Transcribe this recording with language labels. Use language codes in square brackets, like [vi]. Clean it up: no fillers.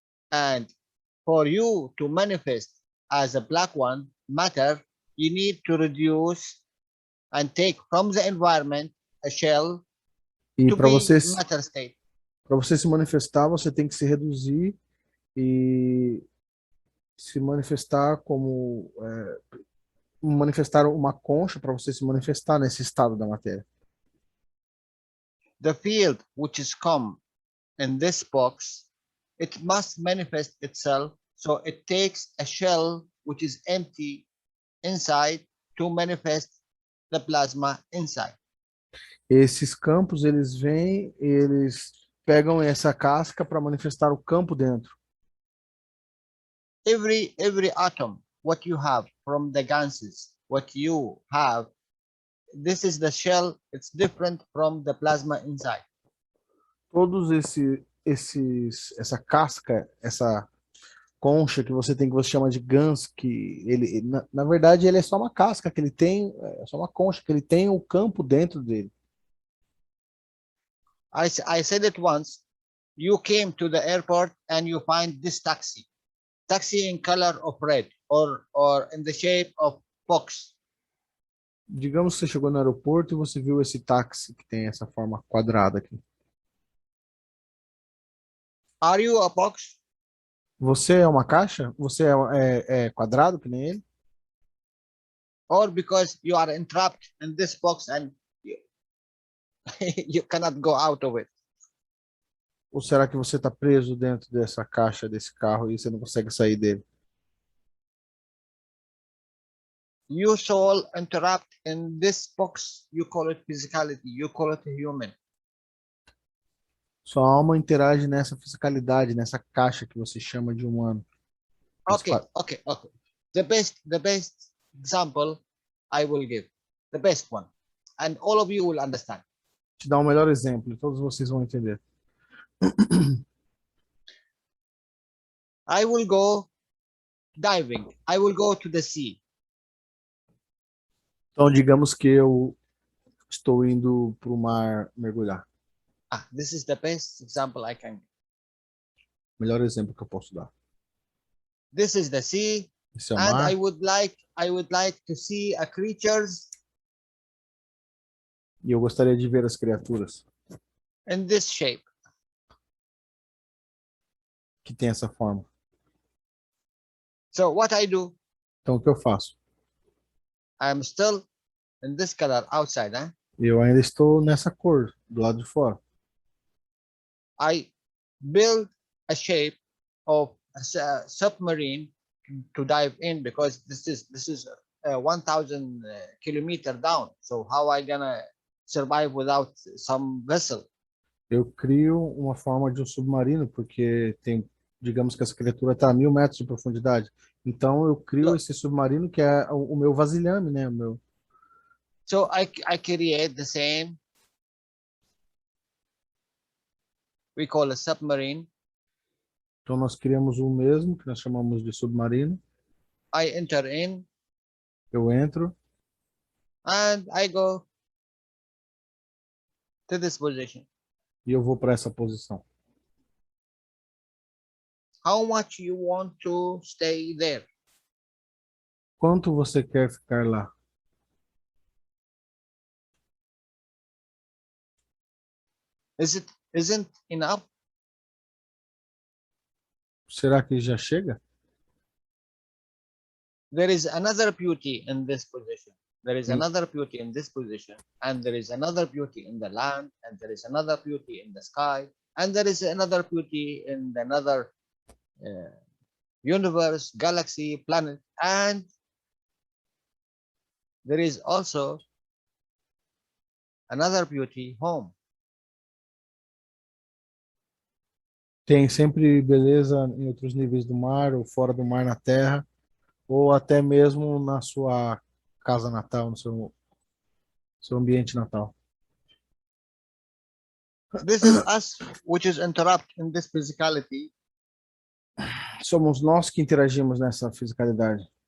[en] And for you to manifest as a black one, matter, you need to reduce and take from the environment a shell [pt] E [en] to [pt] para [en] be [pt] você [en] matter state. [pt] se manifestar, você tem que se reduzir e se manifestar como manifestar uma concha para você se manifestar nesse estado da matéria. [en] The field which is come in this box, it must manifest itself, so it takes a shell which is empty inside to manifest the plasma inside. [pt] Esses campos, eles vêm, eles pegam essa casca para manifestar o campo dentro. [en] Every atom, what you have from the gases, what you have, this is the shell, it's different from the plasma inside. [pt] Todos essa casca, essa concha que você tem, que você chama de gans, que ele, na verdade, ele é só uma casca que ele tem, é só uma concha que ele tem o campo dentro dele. [en] I said it once, you came to the airport and you find this taxi in color of red or in the shape of box. [pt] Digamos que você chegou no aeroporto e você viu esse táxi que tem essa forma quadrada aqui. [en] Are you a box? [pt] Você é uma caixa? Você é quadrado que nem ele? [en] Or because you are entrapped in this box and you cannot go out of it? [pt] Ou será que você está preso dentro dessa caixa, desse carro, e você não consegue sair dele? [en] You soul entrapped in this box, you call it physicality, you call it human. [pt] Sua alma interage nessa fisicalidade, nessa caixa que você chama de humano. [en] Okay. The best example I will give, the best one, and all of you will understand. [pt] Te dar um melhor exemplo, e todos vocês vão entender. [en] I will go diving. I will go to the sea. [pt] Então, digamos que eu estou indo para o mar mergulhar. [en] This is the best example I can give. [pt] Melhor exemplo que eu posso dar. [en] This is the sea, [pt] Esse é o [en] and [pt] mar. [en] I would like to see a creatures [pt] E eu gostaria de ver as criaturas [en] in this shape. [pt] que têm essa forma. [en] So what I do, [pt] Então, o que eu faço? [en] I am still in this color outside. [pt] Eu ainda estou nessa cor, do lado de fora. [en] I build a shape of a submarine to dive in, because this is 1,000 kilometer down. So how I gonna survive without some vessel. [pt] Eu crio uma forma de um submarino, porque tem, digamos que essa criatura está a 1.000 metros de profundidade. Então eu crio [en] So, [pt] esse submarino que é o meu vasilhame, né? O meu, [en] so I create the same, we call a submarine. [pt] então nós criamos o mesmo, que nós chamamos de submarino. [en] I enter in [pt] Eu entro [en] and I go to this position. [pt] e eu vou para essa posição. [en] How much you want to stay there? [pt] Quanto você quer ficar lá? [en] Isn't enough? [pt] Será que já chega? [en] There is another beauty in this position. There is [pt] Tem, [en] another beauty in this position, and there is another beauty in the land, and there is another beauty in the sky, and there is another beauty in another universe, galaxy, planet, and there is also another beauty home. [pt] tem sempre beleza em outros níveis do mar, ou fora do mar na terra, ou até mesmo na sua casa natal, no seu ambiente natal. [en] This is us, which is interrupt in this physicality, [pt] Somos nós que interagimos nessa fisicalidade,